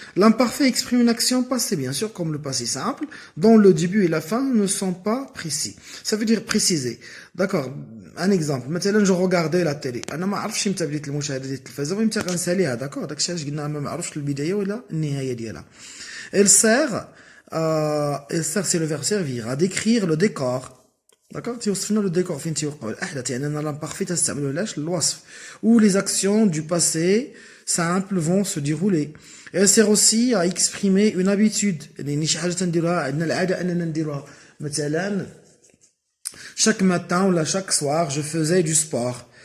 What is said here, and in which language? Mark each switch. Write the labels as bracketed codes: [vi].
[fr] L'imparfait exprime une action passée, bien sûr, comme le passé simple, dont le début et la fin ne sont pas précis. Ça veut dire préciser. D'accord? Un exemple. Maintenant, je regardais la télé. [ar] أنا ما عرفش متى بديت المشاهدة ديال التلفزة ومتى غنساليها. [fr] D'accord? [ar] داكشي علاش قلنا ما عرفتش البداية ولا النهاية ديالها. [fr] Elle sert, c'est le verbe servir, à décrire le décor. D'accord? [ar] توصفنا [fr] le décor [ar] فين تيوقعوا الأحداث. يعني أنا l'imparfait تستعملوا لاش الوصف. [fr] Où les actions du passé simple vont se dérouler. Elle sert aussi à exprimer une habitude. [ar] يعني شي حاجة تنديروها عندنا العادة أننا نديروها. مثلا [fr] chaque matin ou là chaque soir je faisais du sport.